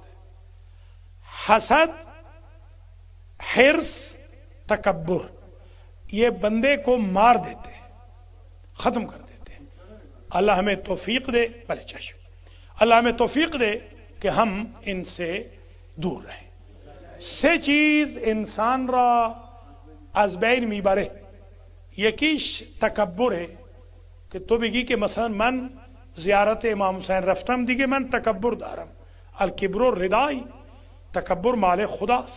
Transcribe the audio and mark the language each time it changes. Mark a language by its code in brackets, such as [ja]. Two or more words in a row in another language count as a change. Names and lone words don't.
[ur] حسد، حرص، تکبر، یہ بندے کو مار دیتے ہیں، ختم کر دیتے ہیں۔ اللہ ہمیں توفیق دے، بھلے چشم، اللہ ہمیں توفیق دے کہ ہم ان سے دور رہیں۔ [fa] سه چیز انسان را از بین میبره. یکیش تکبره که تو بگی که مثلا من زیارت امام حسین رفتم دیگه من تکبر دارم. [ar] الکبر و ردای، [fa] تکبر مال خداست.